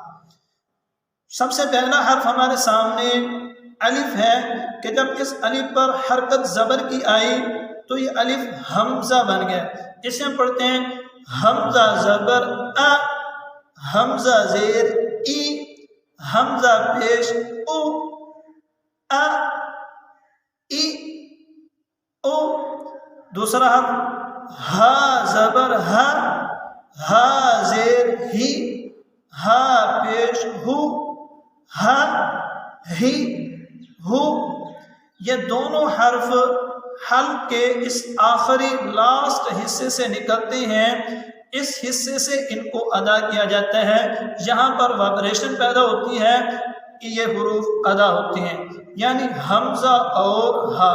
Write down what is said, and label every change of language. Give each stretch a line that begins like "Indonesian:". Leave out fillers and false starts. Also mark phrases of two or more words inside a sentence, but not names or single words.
Urdu: سب سے پہلا حرف ہمارے سامنے الف ہے کہ جب اس الف پر حرکت زبر کی آئی تو یہ الف حمزہ بن گیا۔ اسے ہم پڑھتے ہیں حمزہ زبر ا، حمزہ زیر ای، حمزہ پیش او، ا، ای، او۔ دوسرا حرف ہا زبر ہا، ہا زیر ہی، ہا پیش ہو، ہا ہی، ہو۔ یہ دونوں حرف حلق کے اس آخری لاسٹ حصے سے نکلتے ہیں، اس حصے سے ان کو ادا کیا جاتا ہے، یہاں پر وائبریشن پیدا ہوتی ہے کہ یہ حروف ادا ہوتے ہیں، یعنی حمزہ اور ہا۔